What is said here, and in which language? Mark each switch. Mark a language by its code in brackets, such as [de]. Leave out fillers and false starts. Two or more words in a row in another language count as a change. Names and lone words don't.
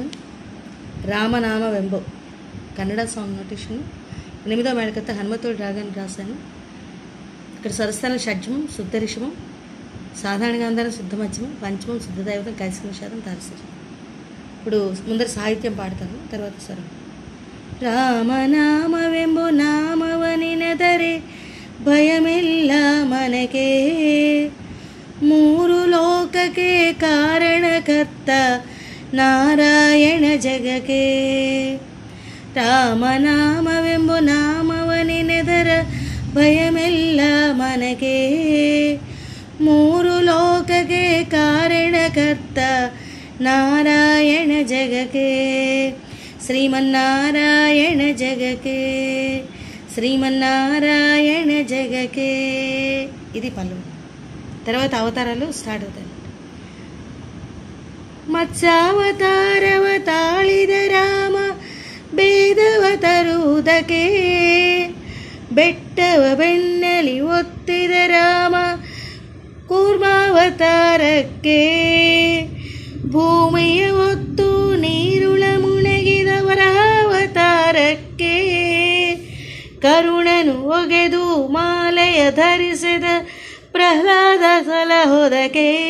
[te] రామనామవెంబో కన్నడ [en] song notation [te] 8వ మేళకర్త హనుమతోడి రాగాన్ని రాశాను. ఇక్కడ స్వరస్థానం షడ్జమం, శుద్ధ రిషభం, సాధారణ గాంధారం, శుద్ధ మధ్యమం, పంచమం, శుద్ధ దైవతం, కైసిక నిషాదం, తారసరం. ఇప్పుడు ముందర సాహిత్యం పాడతాను, తర్వాత స్వరం. [kn] ರಾಮನಾಮವೆಂಬೋ ನಾಮವನಿ ನೆದರೆ ಭಯಮಿಲ್ಲ ಮನಕೆ ಮೂರು ಲೋಕಕ್ಕೆ ಕಾರಣಕರ್ತ ನಾರಾಯಣ ಜಗಕ್ಕೆ ರಾಮನಾಮವೆಂಬು ನಾಮವನಿ ನೆದರ ಭಯಮಿಲ್ಲ ಮನಕೆ ಮೂರು ಲೋಕಕ್ಕೆ ಕಾರಣಕರ್ತ ನಾರಾಯಣ ಜಗಕ್ಕೆ ಶ್ರೀಮನ್ನಾರಾಯಣ ಜಗಕ್ಕೆ ಶ್ರೀಮನ್ನಾರಾಯಣ ಜಗಕ್ಕೆ. [te] ఇది పల్లవి. తర్వాత అవతారాలు స్టార్ట్ అవుతాయి. [kn] ಮತ್ಸ್ಯಾವತಾರವ ತಾಳಿದ ರಾಮ ಭೇದವ ತರುವುದಕ್ಕೆ, ಬೆಟ್ಟವ ಬೆನ್ನಲಿ ಒತ್ತಿದ ರಾಮ ಕೂರ್ಮಾವತಾರಕ್ಕೆ, ಭೂಮಿಯ ಒತ್ತು ನೀರುಳ ಮುಣಗಿದ ವರಾವತಾರಕ್ಕೆ, ಕರುಣನು ಒಗೆದು ಮಾಲೆಯ ಧರಿಸಿದ ಪ್ರಹ್ಲಾದ ಸಲಹೋದಕ್ಕೆ,